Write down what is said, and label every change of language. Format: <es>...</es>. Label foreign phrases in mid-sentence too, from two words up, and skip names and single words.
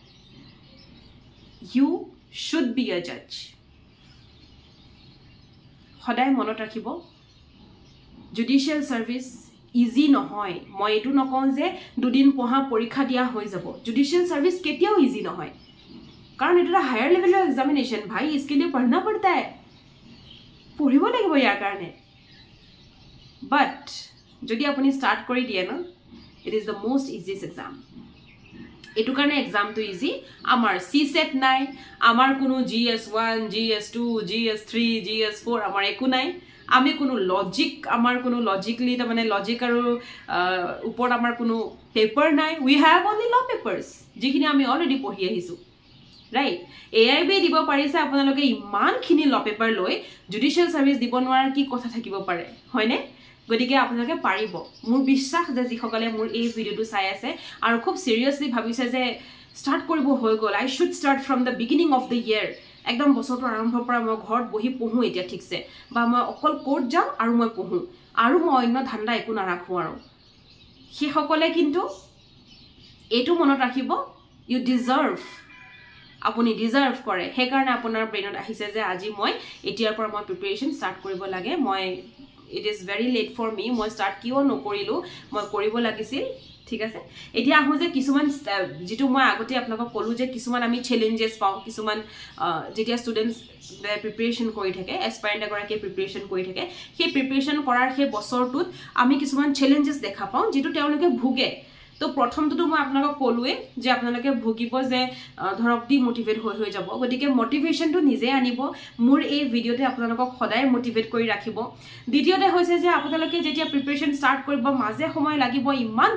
<en>you should be a judge</en> <as>সদায় মনত ৰাখিব</as> <en>judicial service easy</en> <as>নহয় মই এটো নকওঁ যে দুদিন পঢ়া পৰীক্ষা দিয়া হৈ যাব</as> <en>judicial service</en> <as>কেতিয়াও ইজি নহয় কাৰণ এটা হায়াৰ লেভেলৰ এক্সামিনেশন ভাই</as> <hi>इसके लिए पढ़ना पड़ता है</hi> <as>পঢ়িব লাগিব ইয়াৰ কাৰণে বাট যদি আপুনি ষ্টাৰ্ট কৰি দিয়ে ন</as> <en>it is the most easiest exam</en> <as>এটু কাৰণে এক্সামটো ইজি আমাৰ সিসেট নাই আমাৰ কোনো GS1 GS2 GS3 GS4 আমাৰ একো নাই আমি কোনো লজিক আমাৰ কোনো লজিকলি তা মানে লজিক আৰু ওপৰত আমাৰ কোনো পেপাৰ নাই</as> <en>we have only law papers</en> <as>যিখিনি আমি অলৰেডি পঢ়ি আহিছো ৰাইট AIB দিব পাৰিছে আপোনালোকে ইমানখিনি</as> <en>law paper</en> <as>লৈ</as> <en>judicial service</en> <as>দিব নোৱাৰাৰ কি কথা থাকিব পাৰে হয়নে গতিকে আপোনালোকে পাৰিব মোৰ বিশ্বাস যে যিসকলে মোৰ এই ভিডিওটো চাই আছে আৰু খুব সিৰিয়াসলি ভাবিছে যে ষ্টাৰ্ট কৰিব হৈ গ'ল</as> <en>I should start from the beginning of the year</en> <as>একদম বছৰটো আৰম্ভৰ পৰা মই ঘৰত বহি পঢ়ো এতিয়া ঠিকছে বা মই অকল কোৰ্ট যাওঁ আৰু মই পঢ়ো আৰু মই অন্য ধান্দা একো নাৰাখো আৰু সেই সকলে কিন্তু এটো মনত ৰাখিব</as> <en>you deserve</en> <as>আপুনি ডিজাৰ্ভ কৰে সেই কাৰণে আপোনাৰ ব্ৰেইনত আহিছে যে আজি মই এতিয়াৰ পৰা মই</as> <en>preparation start</en> <as>কৰিব লাগে মই</as> <en>it is very late for me</en> <as>মই ষ্টাৰ্ট কিয় নকৰিলো মই কৰিব লাগিছিল ঠিক আছে এতিয়া আহো যে কিছুমান যেটো মই আগতে আপোনাক কলো যে কিছুমান আমি চ্যালেঞ্জেস পাও কিছুমান যেতিয়া ষ্টুডেন্টস প্ৰিপাৰেচন কৰি থাকে এস্পাইৰেন্ট এগৰাকী প্ৰিপাৰেচন কৰি থাকে সেই প্ৰিপাৰেচন কৰাৰ সেই বছৰটোত আমি কিছুমান চ্যালেঞ্জেস দেখা পাও যেটো তেওঁলোকে ভুগে তো প্ৰথমটো মই আপোনাক কলোৱে যে আপোনালোকে ভুগিব যে ধৰক ডিমোটিভেট হৈ যাব গতিকে মোটিভেশনটো নিজে আনিব মোৰ এই ভিডিওতে আপোনালোকক সদায় মোটিভেট কৰি ৰাখিব দ্বিতীয়তে হৈছে যে আপোনালোকে যেতিয়া</as> <en>preparation start</en> <as>কৰিব মাজে সময় লাগিব ইমান</as>